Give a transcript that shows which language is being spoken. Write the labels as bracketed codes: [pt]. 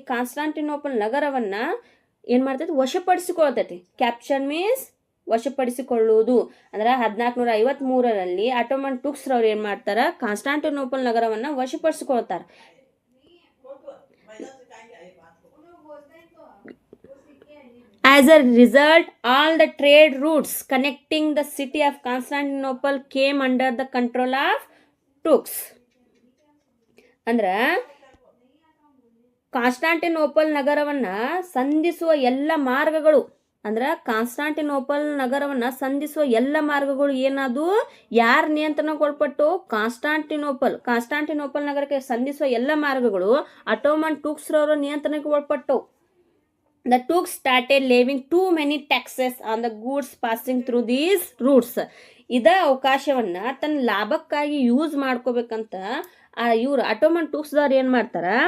[kn] Constantinople ನಗರವನ್ನ ಏನು ಮಾಡ್ತೈತಿ? ವಶಪಡಿಸಿಕೊಳ್ತೈತಿ. [en] capture means [kn] ವಶಪಡಿಸಿಕೊಳ್ಳುವುದು. ಅಂದ್ರೆ 1453ರಲ್ಲಿ ಆಟೋಮನ್ ಟೂಕ್ಸ್ ರವ್ರು ಏನು ಮಾಡ್ತಾರ? Constantinople ನಗರವನ್ನ ವಶಪಡಿಸಿಕೊಳ್ತಾರೆ. [en] As a result, all the trade routes connecting the city of Constantinople came under the control of Turks. [kn] ಅಂದ್ರೆ Constantinople ನಗರವನ್ನ ಸಂಧಿಸುವ ಎಲ್ಲ ಮಾರ್ಗಗಳು, ಅಂದ್ರೆ ಕಾನ್ಸ್ಟಾಂಟಿನೋಪಲ್ ನಗರವನ್ನ ಸಂಧಿಸುವ ಎಲ್ಲ ಮಾರ್ಗಗಳು ಏನದು? ಯಾರ ನಿಯಂತ್ರಣಕ್ಕೊಳಪಟ್ಟು? ಕಾನ್ಸ್ಟಾಂಟಿನೋಪಲ್ ನಗರಕ್ಕೆ ಸಂಧಿಸುವ ಎಲ್ಲ ಮಾರ್ಗಗಳು ಆಟೋಮನ್ ಟೂಕ್ಸ್ ರವರ ನಿಯಂತ್ರಣಕ್ಕೆ ಒಳಪಟ್ಟು. [en] The Turks started levying too many taxes on the goods passing through these routes. [kn] ಇದ ಅವಕಾಶವನ್ನ ತನ್ನ ಲಾಭಕ್ಕಾಗಿ ಯೂಸ್ ಮಾಡ್ಕೋಬೇಕಂತ ಇವ್ರು ಆಟೋಮನ್ ಟೂಕ್ಸ್ದವ್ರು ಏನು ಮಾಡ್ತಾರ?